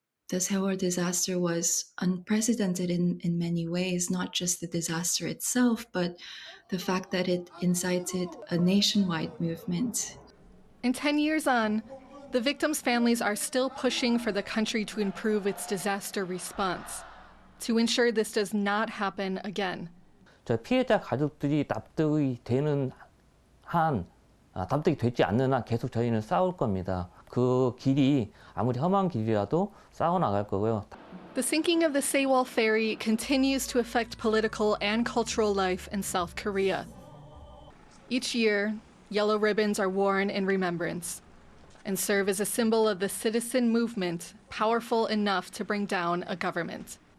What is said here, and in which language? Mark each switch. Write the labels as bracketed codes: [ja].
[en] The Sewol disaster was unprecedented in many ways, not just the disaster itself, but the fact that it incited a nationwide movement. And 10 years on, the victims' families are still pushing for the country to improve its disaster response, to ensure this does not happen again. [ko] 저 피해자 가족들이 납득이 되는 납득이 되지 않는 한 계속 저희는 싸울 겁니다. 그 길이 아무리 험한 길이라도 싸워 나갈 거고요. [en] The sinking of the Sewol ferry continues to affect political and cultural life in South Korea. Each year, yellow ribbons are worn in remembrance and serve as a symbol of the citizen movement powerful enough to bring down a government.